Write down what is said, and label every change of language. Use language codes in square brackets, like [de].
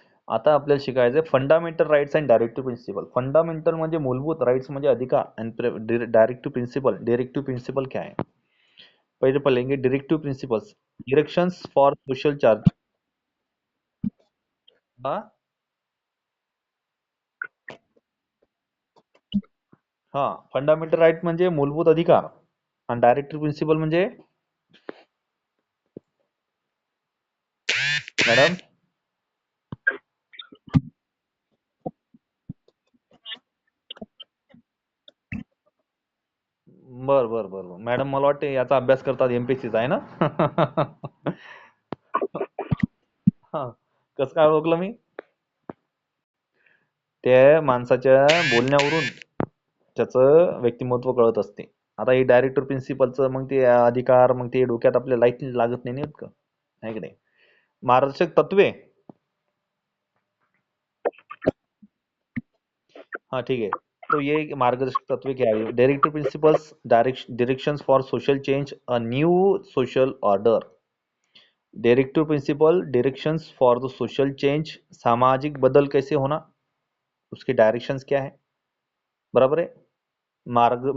[mr] आता आपल्याला शिकायचं fundamental rights and directive principal. Fundamental म्हणजे मूलभूत, राइट्स म्हणजे अधिकार, and directive principal, [hi] directive principal क्या है? पहले पढ़ेंगे directive principles, directions for social charge. हाँ। [mr] हाँ, फंडामेंटल राइट म्हणजे मूलभूत अधिकार, आणि डायरेक्टिव्ह प्रिन्सिपल म्हणजे मॅडम, बर बर बर बर, मॅडम मला वाटते याचा अभ्यास करतात एमपीएससीचा आहे ना? हा, कसं काय ओळखलं मी? त्या माणसाच्या बोलण्यावरून त्याचं व्यक्तिमत्व कळत असते। आता हे डायरेक्टर प्रिन्सिपलचं मग ते अधिकार, मग ते डोक्यात आपल्या लाईट लागत नाही का, आहे की नाही? मार्गदर्शक तत्वे, [hi] हाँ ठीक है। तो ये मार्गदर्शक तत्व क्या है? Directive principles, directions for social change, a new social order. Directive principle, directions for the social change, सामाजिक बदल कैसे होना, उसके डायरेक्शंस क्या है, बराबर है।